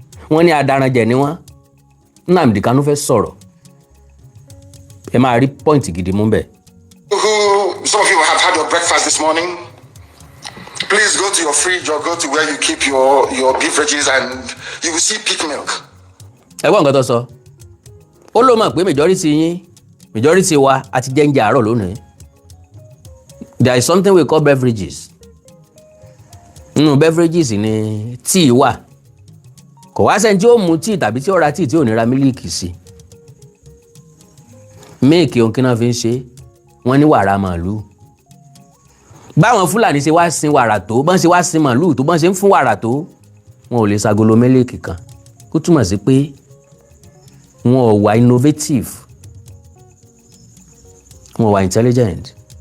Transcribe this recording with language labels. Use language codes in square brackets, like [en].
[yo] Wọ́n ní adaranjẹ̀ ni wọ́n. Nnamdi Kanu fẹ́ sọ̀rọ̀. Ẹ máa rí pọ́ìntì gidi mú bẹ̀. [en] Some of you have had your breakfast this morning. Please go to your fridge or go to where you keep your beverages and you will see pig milk. [yo] Ẹ gbọ́ nǹkan tó sọ. Ó ló mọ̀ pé majority wa àti jẹ́ ń jẹ àárọ̀ lónìí. [en] There is something we call beverages. [yo] Nínú beverages ni tíì wà. Kò wá sẹ́ni tí ó mu tíì tàbí tí ó ra tíì tí ò ní ra mílíìkì sí. Mílíìkì ohun kí náà fi ń ṣe wọ́n ní wàrà màálù. báwọn Fúlàní ṣe wá sin wàrà tó bọ́n ṣe wá sin màlúù tó bọ́n ṣe ń fún wàrà tó wọn ò lè ṣagolo mílíkì kan kó túmọ̀ sí pé wọn ò wà innovative wọn ò wà intelligent.